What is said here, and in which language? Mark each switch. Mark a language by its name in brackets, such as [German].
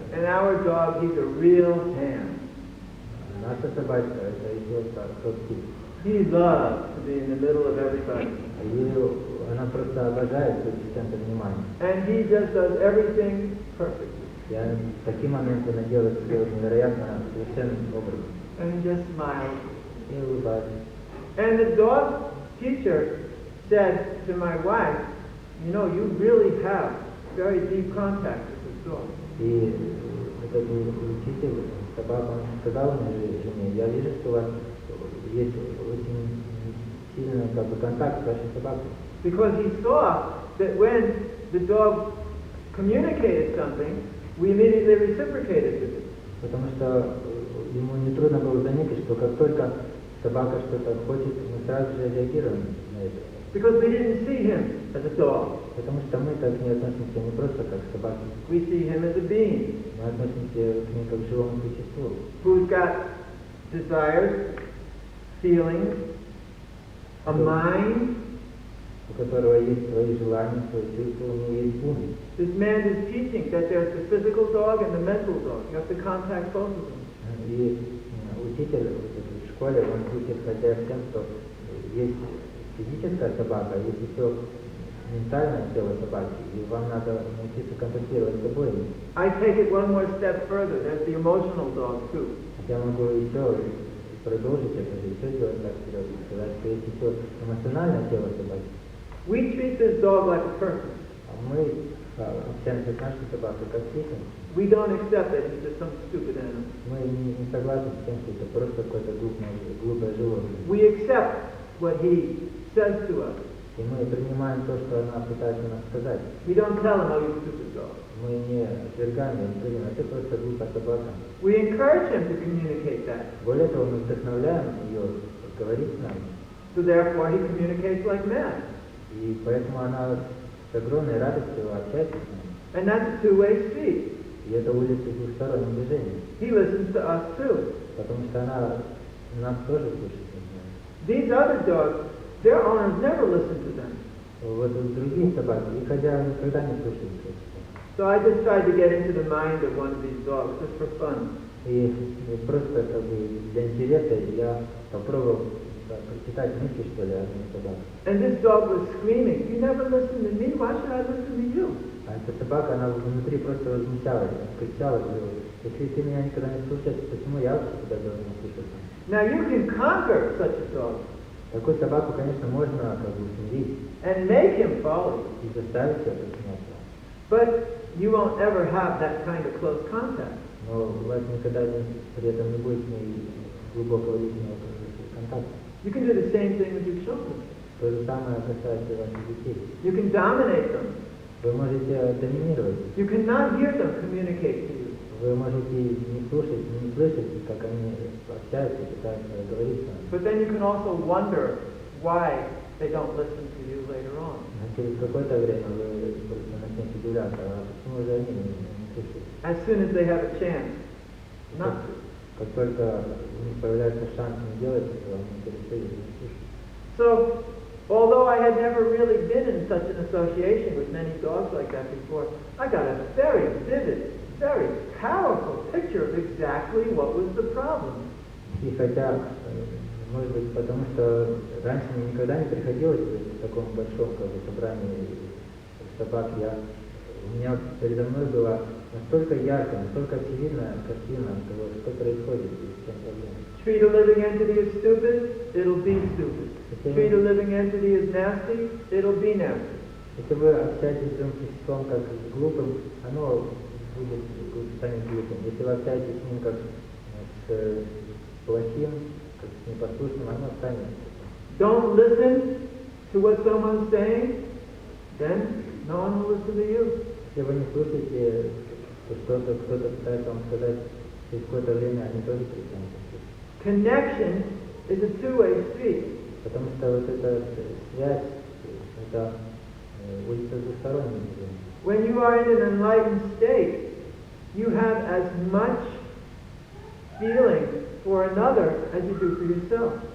[English] And our dog, he's a real hand. [Russian] Наша собачка это идиотка, тот тип. [English] He loves to be in the middle of everybody. [Russian] Она просто обожает быть в центре внимания. [English] And he just does everything perfectly. [Russian] Я в такие моменты она делает все невероятно совершенным образом. [English] And he just smiles. [Russian] И улыбается. [English] And the dog teacher said to my wife, you know, you really have very deep contact with this dog. [Russian] И этот учитель собака, он сказал мне жене, я вижу, что у вас есть очень сильный как бы, контакт с вашей собакой. [English] Because he saw that when the dog communicated something, we immediately reciprocated with it. [Russian] Потому что ему нетрудно было заметить, что как только собака что-то хочет, мы сразу же реагируем на это. [English] Because we didn't see him as a dog. [Russian] Потому что мы так не относимся не просто как к собаке, [English] We see him as a being [Russian] мы относимся к ней как к живому существу, [English] who's got desires, feelings, a mind. [Russian] у которого есть свои желания, свои чувства, у него есть ум. [English] This man is teaching that there's the physical dog and the mental dog. You have to contact both of them. [Russian] И учитель в школе, он учит хотя в тем, что есть физическая собака, есть еще ментальное тело собаки, и вам надо научиться контактировать с обоими. [English] I take it one more step further. There's the emotional dog too. [Russian] Я могу еще продолжить это же, еще сделать так вперед, и сказать, что есть еще эмоциональное тело собаки. [English] We treat this dog like a person. [Russian] А мы общаемся с нашей собакой как с этим. [English] We don't accept that he's just some stupid animal. [Russian] Мы не согласны с тем, что это просто какое-то глупое животное. [English] We accept what he says to us. [Russian] И мы принимаем то, что она пытается нам сказать. [English] We don't tell him, oh, you stupid dog. [Russian] Мы не отвергаем, не говорим, это просто глупая собака. [English] We encourage him to communicate that. [Russian] Более того, мы вдохновляем ее говорить с нами. [English] So therefore he communicates like mad. [Russian] И поэтому она с огромной радостью общается с нами. [English] And that's a two-way street. [Russian] И это улица двухстороннего движения. [English] He listens to us too. [Russian] Потому что она нас тоже слушает. [English] These other dogs, their owners never listen to them. [Russian] Вот другие собаки, их хозяева никогда не слушают. [English] So I just tried to get into the mind of one of these dogs just for fun. [Russian] И просто как бы для интереса я попробовал прочитать мысли, что ли, одной собаки. [English] And this dog was screaming, you never listen to me, why should I listen to you? [Russian] А эта собака, она внутри просто возмущалась, кричала, говорила, если ты меня никогда не слушаешь, почему я вообще тебя должен слушать? [English] Now you can conquer such a dog [Russian] Такую собаку, конечно, можно как бы усмирить [English] and make him follow you, [Russian] и заставить ее подчиняться. [English] but you won't ever have that kind of close contact. [Russian] Но у вас никогда при этом не будет с ней глубокого личного контакта. [English] You can do the same thing with your children. [Russian] То же самое касается ваших детей. [English] You can dominate them. [Russian] Вы можете доминировать. [English] You cannot hear them communicate to you. [Russian] Вы можете не слушать, не слышать, как они общаются, пытаются говорить с вами. [English] But then you can also wonder why they don't listen to you later on. [Russian] А через какое-то время вы просто начнете удивляться, а почему же они не слушают? [English] As soon as they have a chance not to. [Russian] Как только у них появляется шанс не делать этого, они перестают не слушать. [English] So, although I had never really been in such an association with many dogs like that before, I got a very vivid, very powerful picture of exactly what was the problem. [Russian] И хотя, может быть, потому что раньше мне никогда не приходилось быть в таком большом как бы, собрании собак, у меня передо мной была настолько яркая, настолько очевидная картина того, что происходит и с чем проблема. [English] Treat a living entity as stupid, it'll be stupid. Treat a living entity as nasty, it'll be nasty. [Russian] Если вы общаетесь с живым существом как с глупым, оно станет глупым. Если вы общаетесь с ним как с плохим, как с непослушным, оно станет. [English] Don't listen to what someone's saying, then no one will listen to you. [Russian] Если вы не слушаете, то кто-то пытается вам сказать, через какое-то время они тоже перестанут слушать. [English] Connection is a two-way street. [Russian] Потому что вот эта связь, это улица двусторонняя. [English] When you are in an enlightened state, you have as much feeling for another as you do for yourself.